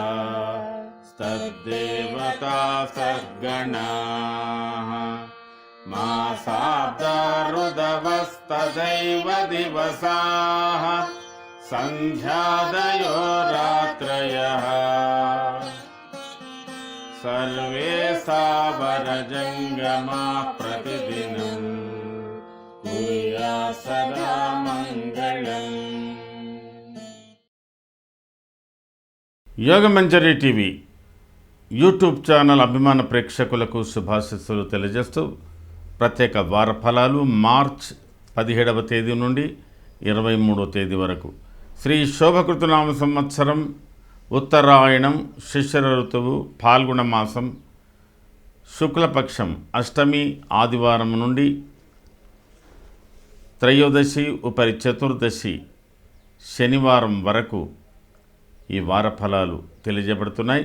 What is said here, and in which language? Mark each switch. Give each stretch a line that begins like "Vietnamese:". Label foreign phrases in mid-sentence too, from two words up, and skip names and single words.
Sanskrit: तद्देवता सद्गणाः मासाब्दा ऋदवस्तदैव दिवसाः सन्ध्यादयो रात्रयः सर्वे सावरजङ्गमाः प्रतिदिनं कुर्यात् सदा मङ्गलम्।
Telugu: యోగమంజరి టీవీ
English: YouTube channel
Telugu: అభిమాన ప్రేక్షకులకు శుభాశీస్సులు తెలియజేస్తూ ప్రత్యేక వార ఫలాలు మార్చ్ 17వ తేదీ నుండి 23వ తేదీ వరకు శ్రీ శోభకృతనామ సంవత్సరం ఉత్తరాయణం శిశిర ఋతువు ఫాల్గుణ మాసం శుక్లపక్షం అష్టమి ఆదివారం నుండి త్రయోదశి ఉపరి చతుర్దశి శనివారం వరకు ఈ వార ఫలాలు తెలియజేయబడుతున్నాయి.